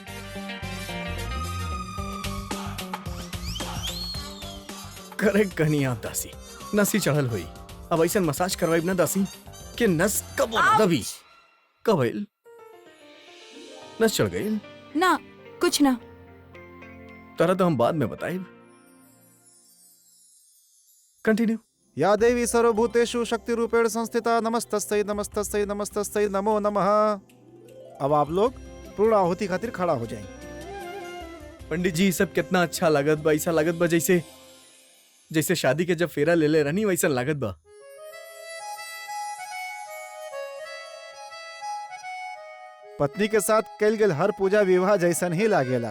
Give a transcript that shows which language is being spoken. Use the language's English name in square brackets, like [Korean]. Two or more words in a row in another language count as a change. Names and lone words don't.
[Bhojpuri] करेक्ट कहनी आप दासी, नसी चढ़ल हुई। अब ऐसा मसाज करवाइब ना दासी कि नस कब दबी। कब भइल? नस चढ़ गई ना, कुछ ना। तरह तो हम बाद में बताइब। कंटिन्यू। [Sanskrit] या देवी सर्वभूतेषु शक्ति रूपेण संस्थिता नमस्तस्यै नमस्तस्यै नमस्तस्यै नमो नमः। [Bhojpuri] अब आप लोग पूर्ण आहुति खातिर खड़ा हो जाएं। पंडित जी, सब कितना अच्छा लागत बा। ऐसा लागत बा जैसे जैसे शादी के जब फेरा ले ले रहनी वैसा लागत बा। पत्नी के साथ कैल गेल हर पूजा विवाह जैसन ही लागेला।